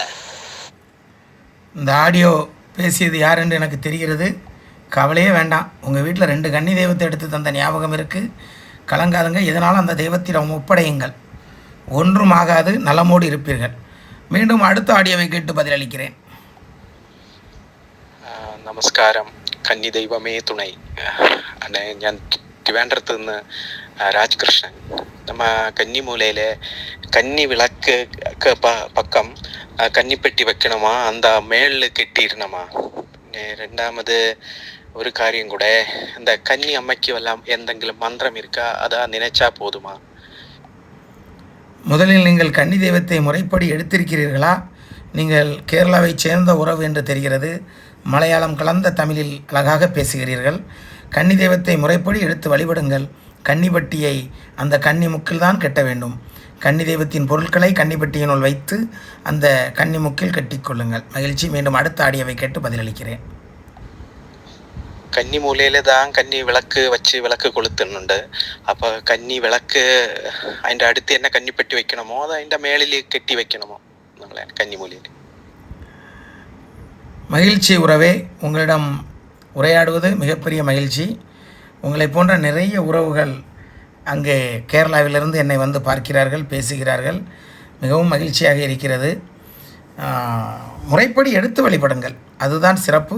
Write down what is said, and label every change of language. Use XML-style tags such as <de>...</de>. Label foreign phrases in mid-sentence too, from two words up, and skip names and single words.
<ta>இந்த ஆடியோ பேசியது யார் என்று எனக்கு தெரிகிறது. கவலையே வேண்டாம். உங்கள் வீட்டில் 2 கன்னி தெய்வத்தை எடுத்து தந்த ஞாபகம் இருக்குது. கலங்காதுங்க. இதனால் அந்த தெய்வத்திடம் ஒப்படையுங்கள். ஒன்றும் ஆகாது, நலமோடு இருப்பீர்கள். மீண்டும் அடுத்த ஆடியோவை கேட்டு பதிலளிக்கிறேன்.</ta> <ml>നമസ്കാരം. കന്നി ദൈവമേ തുണை. ഞാൻ ട്രിവാൻഡ്രത്ത് നിന്ന് രാജ്കൃഷ്ണൻ.</ml> <ta>நம்ம கன்னிமூலையில் கன்னி விளக்கு பக்கம் கன்னிப்பெட்டி வைக்கணுமா, அந்த மேல் கெட்டிடணுமா? ரெண்டாவது ஒரு காரியம் கூட, இந்த கன்னி அம்மைக்கு எல்லாம் എന്തെങ്കിലും மந்திரம் இருக்கா, அதை நினைச்சா போதுமா? முதலில் நீங்கள் கன்னி தெய்வத்தை முறைப்படி எடுத்திருக்கிறீர்களா? நீங்கள் கேரளாவைச் சேர்ந்த உறவு என்று தெரிகிறது. மலையாளம் கலந்த தமிழில் அழகாக பேசுகிறீர்கள். கன்னி தெய்வத்தை முறைப்படி எடுத்து வழிபடுங்கள். கன்னிப்பட்டியை அந்த கன்னி முக்கில் தான் கட்ட வேண்டும். கன்னி தெய்வத்தின் பொருட்களை கன்னிப்பட்டியினுள் வைத்து அந்த கன்னி முக்கில் கட்டிக்கொள்ளுங்கள். மகிழ்ச்சி. மீண்டும் அடுத்த ஆடியோவை கேட்டு பதிலளிக்கிறேன்.</ta> <ml>കന്നി മൂലയിൽ தான் കന്നി വിളക്ക് വച്ച് വിളക്ക് കൊളുത്തുന്നുണ്ട്. അപ്പോൾ കന്നി വിളക്ക് അതിൻ്റെ അടുത്ത് തന്നെ കന്നിപ്പെട്ടി വെക്കണമോ, അത് അതിൻ്റെ മേളിൽ കെട്ടി വെക്കണമോ നമ്മളെ കന്നിമൂലയിൽ?</ml> <ta>மகிழ்ச்சி உறவே, உங்களிடம் உரையாடுவது மிகப்பெரிய மகிழ்ச்சி. உங்களை போன்ற நிறைய உறவுகள் அங்கே கேரளாவிலிருந்து என்னை வந்து பார்க்கிறார்கள், பேசுகிறார்கள். மிகவும் மகிழ்ச்சியாக இருக்கிறது. முறைப்படி எடுத்து வழிபடுங்கள், அதுதான் சிறப்பு.</ta>